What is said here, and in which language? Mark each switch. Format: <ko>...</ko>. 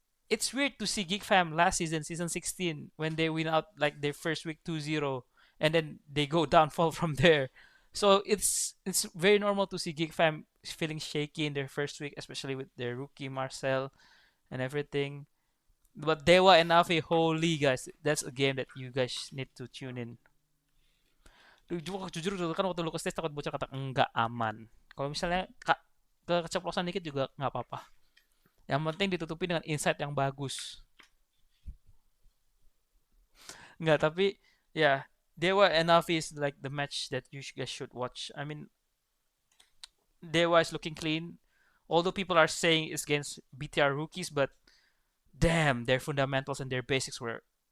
<en>It's weird to see geek fam last season, season 16, when they win out like their first week 2-0, and then they go downfall from there. So it's very normal to see geek fam feeling shaky in their first week, especially with their rookie Marcel and everything. But Dewa and Nafi, holy guys, that's a game that you guys need to tune in.</en> <id>Jujur dulu kan waktu lu ke stage takut bocor kata enggak aman. Kalau misalnya keceplosan dikit juga nggak apa-apa. Yang penting ditutupi dengan insight yang bagus. Nggak, tapi ya</id> <en>Dewa and Navi is like the match that you guys should watch. I mean, Dewa is looking clean. Although people are saying it's against BTR rookies, but damn, their fundamentals and their basics were.</en>